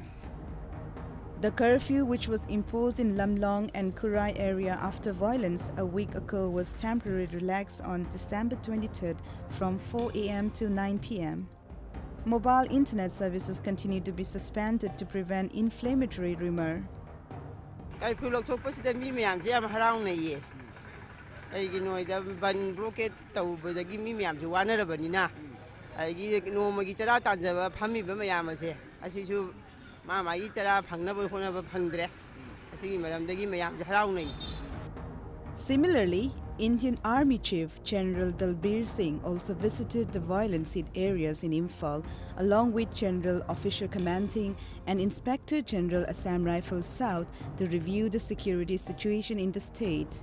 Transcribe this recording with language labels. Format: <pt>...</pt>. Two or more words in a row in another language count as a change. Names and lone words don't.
<en>The curfew, which was imposed in Lamlong and Kurai area after violence a week ago, was temporarily relaxed on December 23rd from 4 a.m. to 9 p.m. Mobile internet services continue to be suspended to prevent inflammatory rumor.</en> <mni>Curfew ꯂꯧꯊꯣꯛꯄꯁꯤꯗ ꯃꯤ ꯃꯌꯥꯝꯁꯦ ꯌꯥꯝ ꯍꯔꯥꯎꯅꯩꯌꯦ. ꯀꯩꯒꯤꯅꯣꯗ ꯕꯟ ꯕ꯭ꯂꯣꯀꯦꯠ ꯇꯧꯕꯗꯒꯤ ꯃꯤ ꯃꯌꯥꯝꯁꯦ ꯋꯥꯅꯔꯕꯅꯤ나 ꯑꯩꯒꯤ ꯅꯣꯡꯃꯒꯤ ꯆꯔꯥ ꯇꯥꯟꯖꯕ ꯐꯝꯃꯤꯕ ꯃꯌꯥꯝ ꯑꯁꯦ ꯑꯁꯤꯁꯨ ꯃꯥꯒꯤ ꯆꯔꯥ ꯐꯪꯅꯕ ꯍꯣꯠꯅꯕ ꯐꯪꯗ꯭ꯔꯦ. ꯑꯁꯤꯒꯤ ꯃꯔꯝꯗꯒꯤ ꯃꯌꯥꯝꯁꯦ ꯍꯔꯥꯎꯅꯩ.</mni> <en>Similarly, Indian Army Chief General Dalbir Singh also visited the violence-hit areas in Imphal, along with General Officer Commanding and Inspector General Assam Rifles South to review the security situation in the state.</en>